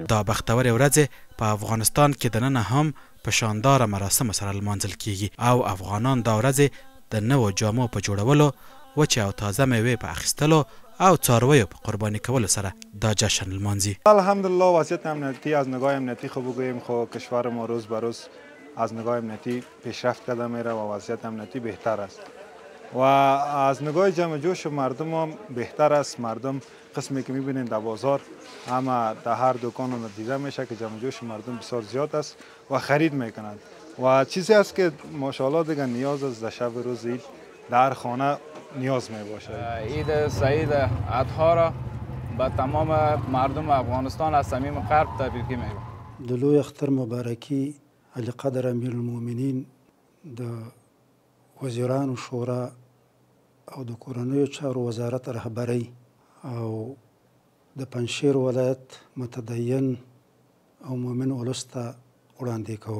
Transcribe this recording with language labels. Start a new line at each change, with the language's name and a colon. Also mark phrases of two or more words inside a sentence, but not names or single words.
Pashto: دا بختورې ورځې په افغانستان کې دننه هم په شانداره مراسمو سره لمانځل کیږي او افغانان دا ورځې د نوو جامو په جوړولو، وچې او تازه میوې په اخیستلو او څارویو په قربانی کولو سره دا جشن لمانځي.
Persian: الحمدلله وضعیت امنیتی از نگاه امنیتی خوب بگوییم خب کشور ما روز به روز از نگاه امنیتی پیشرفت کرده میره و وضعیت امنیتی بهتر است و از نگاه جمع جوش مردم هم بهتر است. مردم قسمی که میبینید در بازار اما در هر دکان دیده میشه که جمع جوش مردم بسیار زیاد است و خرید میکنند و چیزی است که ماشاءالله دیگه نیاز است در شب روز عید در خانه نیاز می باشه. عید سعید اضحی را به تمام مردم افغانستان از صمیم قلب تبریک میگم.
Pashto: د لوی اختر مبارکي علی قدر امیرالمؤمنین د وزیرانو شورا او د کورنیو چارو وزارت رهبری او د پنجشیر ولایت متدین او مؤمن ولس ته وړاندې کوم.